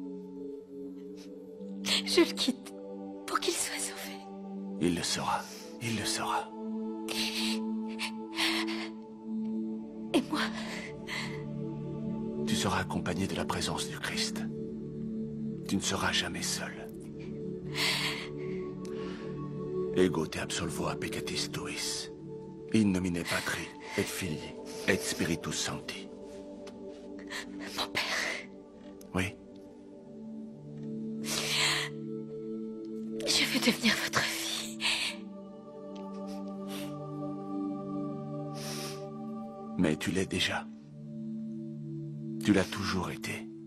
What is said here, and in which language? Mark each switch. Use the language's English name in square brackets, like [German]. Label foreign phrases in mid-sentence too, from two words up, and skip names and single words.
[French] Je le quitte pour qu'il soit sauvé. Il le sera. Il le sera. Et moi? Tu seras accompagné de la présence du Christ. Tu ne seras jamais seul. [Latin] Ego te absolvo a peccatis tuis. In nomine Patri, et Filii, et Spiritus Sancti. [French] Mon père. Oui? Je veux devenir votre fille. Mais tu l'es déjà. Tu l'as toujours été.